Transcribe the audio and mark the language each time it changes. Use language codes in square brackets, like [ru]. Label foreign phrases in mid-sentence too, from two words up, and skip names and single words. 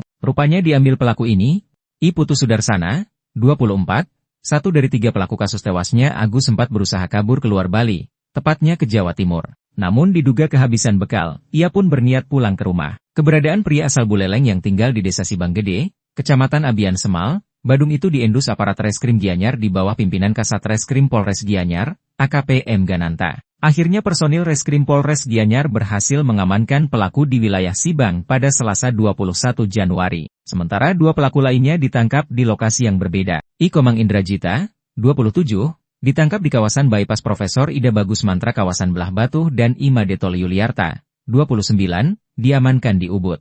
[id] Rupanya diambil pelaku ini, Iputu Sudarsana, 24, satu dari 3 pelaku kasus tewasnya Agus sempat berusaha kabur keluar Bali, tepatnya ke Jawa Timur. Namun diduga kehabisan bekal, ia pun berniat pulang ke rumah. Keberadaan pria asal Buleleng yang tinggal di Desa Sibang Gede, Kecamatan Abian Semal, Badung itu diendus aparat Reskrim Gianyar di bawah pimpinan Kasat Reskrim Polres Gianyar, AKP M. Gananta. Akhirnya personil Reskrim Polres Gianyar berhasil mengamankan pelaku di wilayah Sibang pada Selasa 21 Januari. Sementara 2 pelaku lainnya ditangkap di lokasi yang berbeda. Ikomang Indrajita, 27, ditangkap di kawasan Bypass Profesor Ida Bagus Mantra kawasan Belah Batu dan Imade Tole Yuliarta, 29, diamankan di Ubud.